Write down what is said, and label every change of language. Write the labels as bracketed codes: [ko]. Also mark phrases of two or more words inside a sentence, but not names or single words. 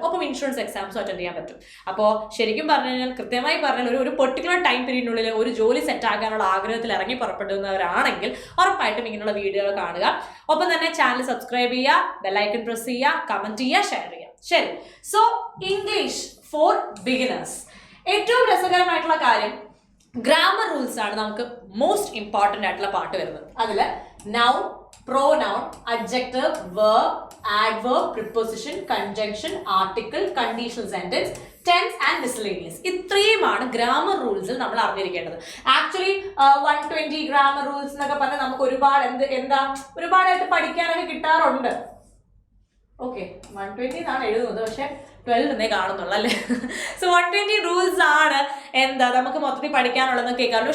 [ml] ഒപ്പം [en] insurance examsum [ml] അറ്റൻഡ് ചെയ്യാൻ പറ്റും. അപ്പോൾ ശരിക്കും പറഞ്ഞു കഴിഞ്ഞാൽ, കൃത്യമായി പറഞ്ഞാൽ ഒരു [en] particular time periodinullil [ml] ഒരു ജോലി സെറ്റ് ആക്കാനുള്ള ആഗ്രഹത്തിൽ ഇറങ്ങി പുറപ്പെടുന്നവരാണെങ്കിൽ ഉറപ്പായിട്ടും ഇങ്ങനെയുള്ള വീഡിയോകൾ കാണുക. ഒപ്പം തന്നെ [en] channel subscribe [ml] ചെയ്യുക, [en] bell icon press [ml] ചെയ്യുക, കമന്റ് ചെയ്യുക, ഷെയർ ചെയ്യുക. [en] ശരി, so English for beginners. [ml] ഏറ്റവും രസകരമായിട്ടുള്ള കാര്യം [en] grammar rules [ml] ആണ്. നമുക്ക് [en] most important [ml] ആയിട്ടുള്ള പാർട്ട് വരുന്നത്. അതിൽ നൗൺ, [en] pronoun, adjective, verb, adverb, preposition, conjunction, article, conditional sentence, tense and miscellaneous. [ml] ഇത്രയുമാണ് [en] grammar rulesil [ml] നമ്മൾ അറിഞ്ഞിരിക്കേണ്ടത്. ആക്ച്വലി 120 [en] grammar rules [ml] എന്നൊക്കെ പറഞ്ഞാൽ നമുക്ക് ഒരുപാടായിട്ട് പഠിക്കാനൊക്കെ കിട്ടാറുണ്ട്. ഓക്കെ, 120 എന്നാണ് എഴുതുന്നത്, പക്ഷെ 12 എന്നേ കാണുന്നുള്ളൂ അല്ലേ. സോ 120 റൂൾസ് ആണ് നമുക്ക് മൊത്തത്തിൽ പഠിക്കാനുള്ളതെന്ന് കേൾക്കാറുണ്ട്.